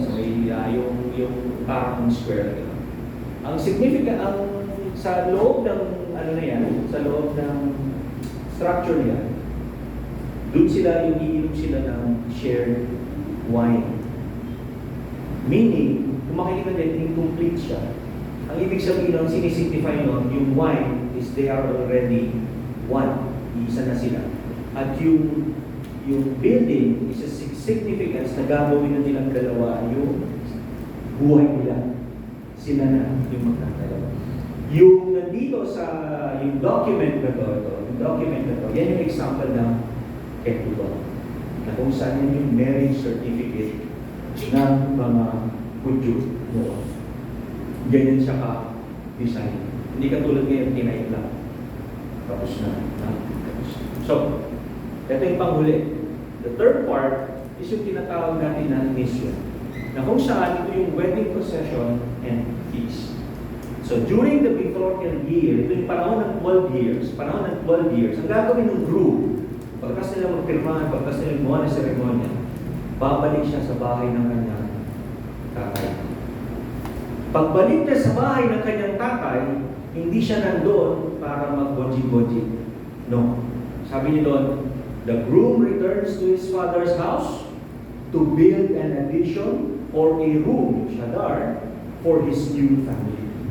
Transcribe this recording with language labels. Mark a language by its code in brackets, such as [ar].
[tl] So, yung parang square. Ang significant, sa loob ng, sa loob ng structure niya, doon sila, yung iinom sila ng shared wine. Meaning, kung makikita din, incomplete siya. Ang ibig sabihin nun, sinisignify nun, yung wine is they are already one. Isa na sila. At yung building is a significance na gagawin na nilang dalawa yung buhay nila. Sila na yung magkakalawa. Yung nandito sa yung document na to, yan yung example ng ketuba. Na kung saan yan yung marriage certificate ng mga Hudyo noon. Ganyan siya ka-design. Hindi katulad ngayon, tinayip lang. Tapos na. So, ito yung panghuli. [en] The third part is [tl] yung tinatawag natin na [en] mission. [tl] Na kung saan ito yung wedding procession and feast. So, during the betrothal year, ito yung panahon ng 12 years, ang gagawin ng groom, pagkas nila magpirmahan, pagkas nila gumawa ng seremonya, babalik siya sa bahay ng kanyang tatay. Pagbalik niya sa bahay ng kanyang tatay, hindi siya nandoon para mag-goji-goji. No. [en] Sabi niya doon, the groom returns to his father's house to build an addition or a room, shadar, for his new family.